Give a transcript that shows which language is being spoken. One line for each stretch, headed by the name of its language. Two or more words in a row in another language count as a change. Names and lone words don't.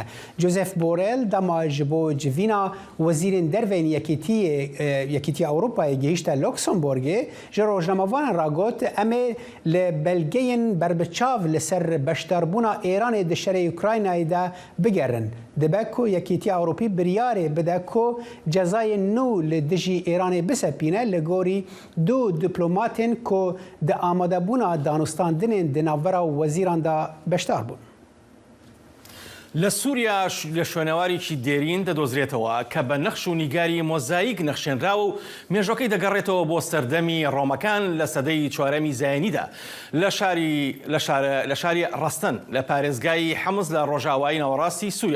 Kurdish: Josep Borrell dema ji bo civîna wezîrên dervên yekîtiyê Yekîtiya Ewropayê gihîşte Luxemburgê ji rojnamavan ra got em ê li belgeyên berbiçav li ser beşdarbûna Êranê di şerê Ukraynayê de bigerin. Dibe ku Yekîtiya Ewropî biryarê bide ku cezayên nû li dijî Êranê bisepîne li gorî du diplomatên ku di amadebûna danûstandinên di navbera wezîran de beşdar bûn.
Central Kurdish: لە سووریا لە شوێنەوارێکی دێرین دەدۆزرێتەوە کە بە نەخش و نیگاری مۆزاییک نەخشێنراوە و مێژۆکەی دەگەڕێتەوە بۆ سەردەمی ڕۆمەکان لە سەدەی چوارەمی زایێنیدا لە شاری ڕەستەن لە پارێزگای حەمز لە ڕۆژاوایی ناوەڕاستی سووریا.